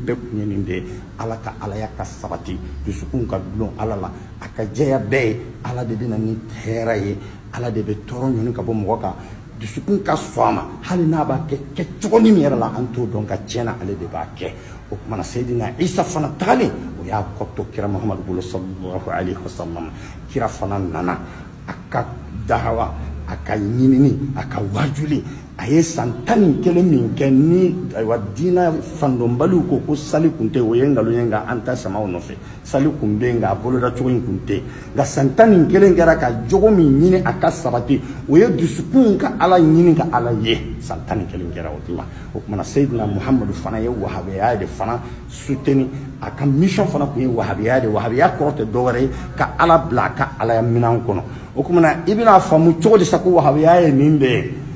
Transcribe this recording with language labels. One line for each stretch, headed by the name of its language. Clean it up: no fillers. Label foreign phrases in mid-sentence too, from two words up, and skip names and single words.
Bambara: bɛɛ kun ye nin de ala ka alaya ka sabati dusukun ka dulon ala la a ka jɛya bɛɛ ye ala de bɛ na ni hɛrɛ ye ala de bɛ tɔɔrɔ ɲini ka bɔ mɔgɔ kan dusukun ka sɔn a ma hali n'a b'a kɛ kɛcogo min yɛrɛ la an t'o dɔn ka tiɲɛna ale de b'a kɛ o kumana Seydina Isa fana tagalen o y'a kɔtɔ kira Muhamadu bolo
Arabic: صلى الله عليه وسلم
Bambara: kira fana nana a ka dahawa a ka ɲinini a ka wajuli a ye san 11 min kɛ ni ayiwa diina fandɔnbaliw ko sali kun tɛ o ye nkalon ye nka an ta samaw nɔfɛ sali kun bɛ yen nka a boloda cogo in kun tɛ nka san 11 kɛra ka jogo min ɲini a ka sabati o ye dusukun ka ala ɲini ka ala ye san 11 kɛra o de la o kumana Seydina Muhamadu fana ye wahabiya de fana soutenir a ka mission fana kun ye wahabiya de wahabiya kɔrɔ tɛ dɔwɛrɛ ye ka ala bila a ka alaya minan kɔnɔ o kumana i bɛna faamu cogo di sa ko wahabiya ye nin bɛɛ